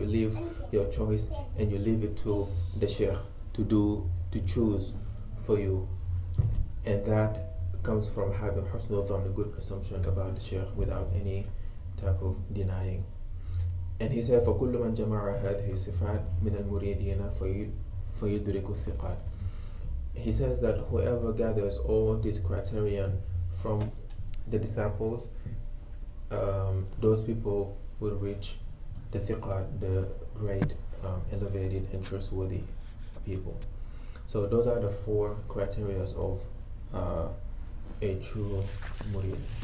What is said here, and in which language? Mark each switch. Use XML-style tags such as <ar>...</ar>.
<en>You leave your choice and you leave it to the Sheikh to choose for you, and that comes from having husnul dhan, a good assumption about the Sheikh without any type of denying. And he said,</en> <ar>فَكُلُّ مَنْ جَمَعَ هَذِهِ الصِّفَاتِ مِنَ الْمُرِيدِينَ فَيُدْرِكُ الثِّقَاتِ.</ar> <en>He says that whoever gathers all these criterion from the disciples, those people will reach the thiqat, the great, elevated and trustworthy people. So those are the four criteria of a true murid.</en>